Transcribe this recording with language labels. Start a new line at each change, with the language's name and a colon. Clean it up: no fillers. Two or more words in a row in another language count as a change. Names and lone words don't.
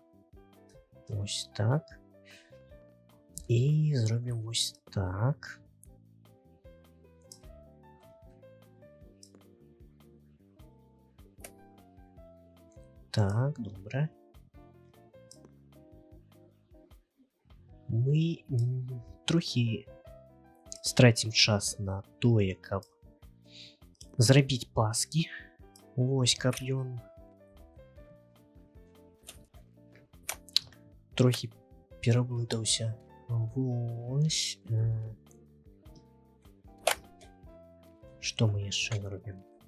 Ukrainian: Ось так. І зробимо ось так. Так, добре. Ми трохи стратим час
Belarusian: на тое, каб зрабіць паски. Ось каб ён трохи пераблытаўся. Вось. Што мы яшчэ зробім?